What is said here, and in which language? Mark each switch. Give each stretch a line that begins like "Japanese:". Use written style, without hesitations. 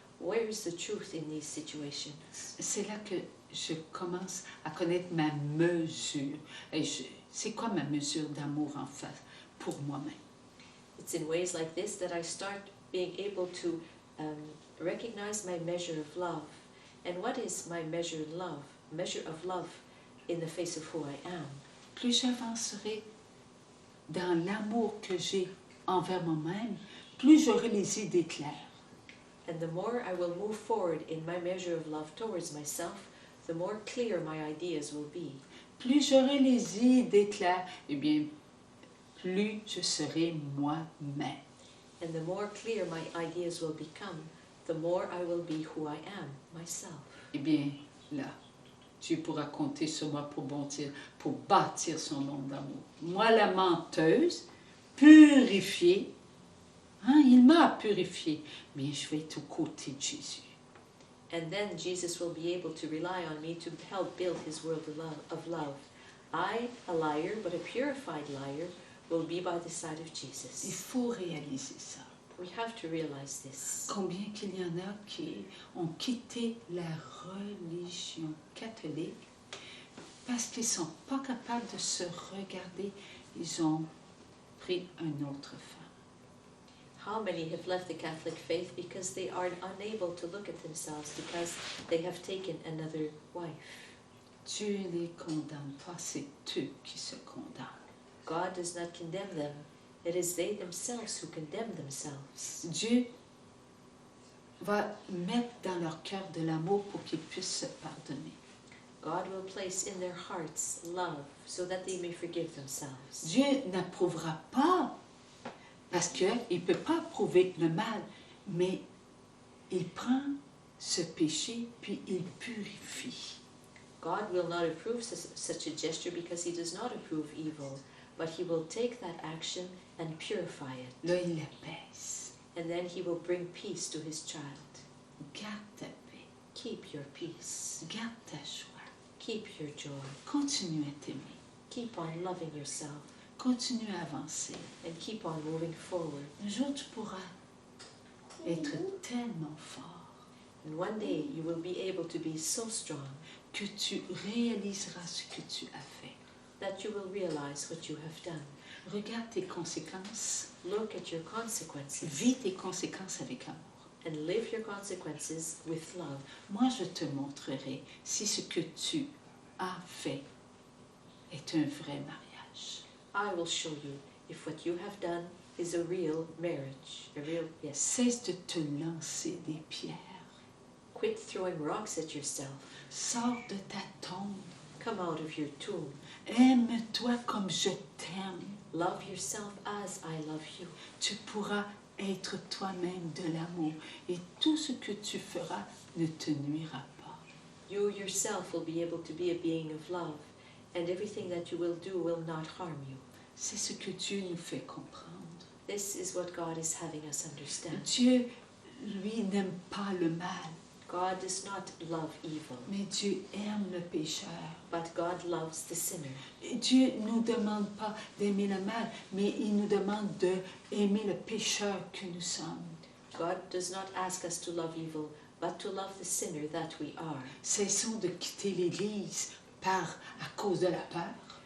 English: Where is the truth in these situations?
French: C'est là que je commence à connaître ma mesure. C'est quoi ma mesure d'amour en face pour moi-même?
English: It's in ways like this that I start being able to recognize my measure of love. And what is my measure of love in the face of who I am?
French: Plus j'avancerai dans l'amour que j'ai envers moi-même, plus j'aurai les idées claires.
English: And the more I will move forward in my measure of love towards myself, the more clear my ideas will be.
French: Plus j'aurai les idées claires, eh bien, plus je serai moi-même.
English: And the more clear my ideas will become, the more I will be who I am, myself.
French: Eh bien, là, Dieu pourra compter sur moi pour bâtir son nom d'amour. Moi, la menteuse, purifiée, il m'a purifiée, mais je vais être aux côtés de Jésus.
English: And then Jesus will be able to rely on me to help build his world of love. I, a liar, but a purified liar, will be by the side of
French: Il
English: Jesus.
French: faut réaliser ça.
English: We have to realize this.
French: Combien qu'il y en a qui ont quitté la religion catholique parce qu'ils ne sont pas capables de se regarder, ils ont pris une autre femme.
English: How many have left the Catholic faith because they are unable to look at themselves because they have taken another wife?
French: Dieu ne les condamne pas, c'est eux qui se condamnent.
English: God does not condemn them. It is they themselves who condemn themselves.
French: Dieu va mettre dans leur cœur de l'amour pour qu'ils puissent se pardonner.
English: God will place in their hearts love so that they may forgive themselves.
French: Dieu n'approuvera pas parce qu'il ne peut pas approuver le mal, mais il prend ce péché puis il purifie.
English: God will not approve such a gesture because he does not approve evil, but he will take that action and purify it.
French: Là, il l'apaise.
English: And then he will bring peace to his child.
French: Garde ta paix,
English: Keep your peace.
French: garde ta joie.
English: Keep your joy.
French: Continue à t'aimer,
English: Keep on loving yourself
French: continue à avancer.
English: and keep on moving forward.
French: Un jour, tu pourras être tellement fort
English: And one day you will be able to be so strong
French: que tu réaliseras ce que tu as fait.
English: that you will realize what you have done.
French: Regarde tes conséquences,
English: Look at your consequences
French: vis tes conséquences avec amour.
English: and live your consequences with love.
French: Moi, je te montrerai si ce que tu as fait est un vrai mariage.
English: I will show you if what you have done is a real marriage. A real, yes.
French: Cesse de te lancer des pierres.
English: Quit throwing rocks at yourself.
French: Sors de ta tombe.
English: Come out of your tomb.
French: Aime-toi comme je t'aime.
English: Love yourself as I love you.
French: Tu pourras être toi-même de l'amour et tout ce que tu feras ne te nuira pas.
English: You yourself will be able to be a being of love, and everything that you will do will not harm you.
French: C'est ce que Dieu nous fait comprendre.
English: This is what God is having us understand.
French: Dieu, lui, n'aime pas le mal,
English: God does not love evil,
French: mais Dieu aime le pécheur.
English: but God loves the sinner.
French: Et Dieu ne nous demande pas d'aimer le mal, mais il nous demande d'aimer le pécheur que nous sommes.
English: God does not ask us to love evil, but to love the sinner that we are.
French: Cessons de quitter l'Église à cause de la peur.